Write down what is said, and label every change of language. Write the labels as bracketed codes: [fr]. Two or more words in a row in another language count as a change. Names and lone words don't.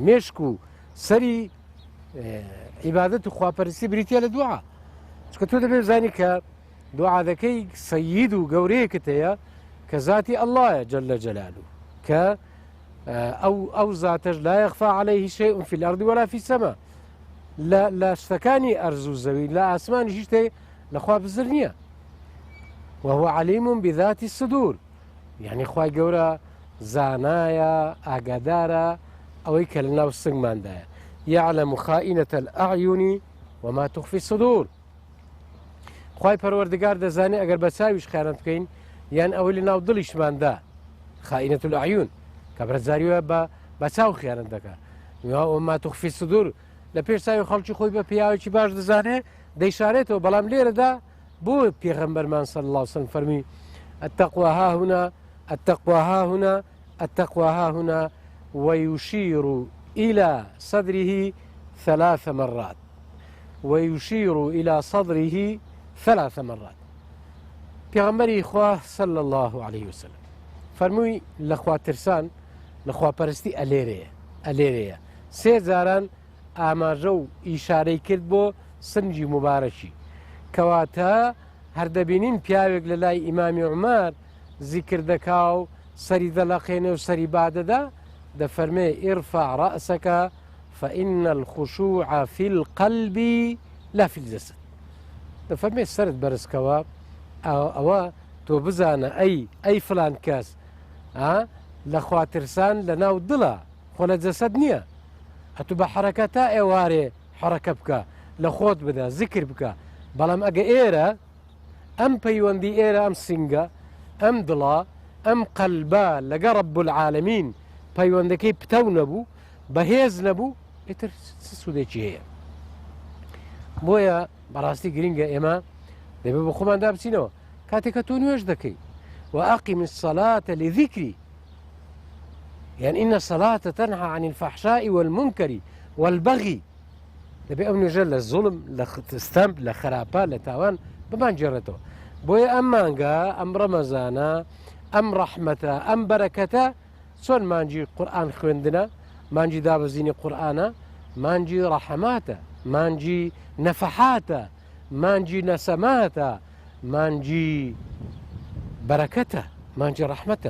[ckb] مێشک و سەری عیبادەت و خواپەرستی بریتە لە دوعا، چکە تۆ دەبێ بزانی کە دوعا دەکەی سەید و گەورەیەکت هەیە کە ذاتی ئەڵڵایە [ar] جەلە جەلالوه، [ckb] کە ئەو زاتەش [ar] لا یەخفا عەلەیه شەیء فی الأرض ولا فی السەما، [ckb] لە شتەکانی ئەرز و زەوی لە ئاسمانی هیچ شتێک لەخوا بزر نییە. [ar] وهو علیم بذات الصدور، [ckb] یعنی خوای گەورە زانایە، ئاگادارە ئەوەی کە لە ناو سنگماندایە. [ar] يعلم خائنة الأعين وما تخفي الصدور. [ckb] خوای پەروەردگار دەزانێ ئەگەر بە چاویش خیانەت بکەین، یان ئەوەی لە ناو دڵیشماندا، [ar] خائنة الأعين [ckb] کە بەرەزاریوە بە چاو خیانەت دەکات، [ar] وما تخفي الصدور [ckb] لە پێش چاوی خەڵکی خۆی بە پیاوێکی باش دەزانێ دەیشارێتەوە. بەڵام لێرەدا بۆ پێغەمبەرمان [ar] صلی الله علیه وسلم فەرمی التقوى ها هنا، التقوى ها هنا، التقوى ها هنا، ويشير إلى صدره 3 مرات، ويشير إلى صدره 3 مرات. [ckb] پێغەمبەری خوا [ar] صلی الله عليه وسلم [ckb] فەرمووی لەخوا ترسان، لەخوا پەرستی ئەلێرەیە 3 جاران ئاماژە و ئیشارەی کرد بۆ سنجی مبارەکی، کەواتە هەردەبینین پیاوێک لە لای ئیمامی عومەر زیکر دەکا و سەری دەڵەقێنێ و سەری بادەدا، دەفەرمێ [ar] ئیرفع ڕەئسەکە فإن الخشوع في القلب لا في الجسد. [ckb] دەفەرمێ سەرت بەرزکەوە ئەوە تۆ بزانە ئەی فلان کەس لە خواترسان لە ناو دڵە خۆ لە جەسەد نییە. ئەتو بە حرەکە تا ئێوارێ حرەکە بکە لە خۆت بدە زیکر بکە. بەڵام ئەگە ئێرە ئەم پەیوەندی ئێرە ئەم سنگە ئەم دڵە ئەم قەلبە لەگە [ar] ڕەب العالەمین [ckb] پەیوەندەکەی پتەو نەبوو بەهێز نەبوو ئیتر سوودێکی هەیە. بۆیە بەڕاستی گرنگە ئێمە دەبێت بە خۆماندا بچینەوە کاتێککە تۆ نوێژ دەکەی [ar] وأقم الصلاة لذكري يعني إن الصلاة تنهى عن الفحشاء والمنكر والبغي [ckb] دەبێت ئەو نوێژە لە زوڵم لە ستەمپ لە خراپە لە تاوان بمانجێڕێتەوە. بۆیە ئەم مانگە ئەم ڕەمەزانە ئەم ڕەحمەتە ئەم بەرەکەتە چۆن مانجی قورئان خوێندنە مانجی دابەزینی قورئانە مانجی ڕەحەماتە مانجی نەفەحاتە مانجی نەسەماتە مانجی بەرەکەتە مانجی ڕەحمەتە.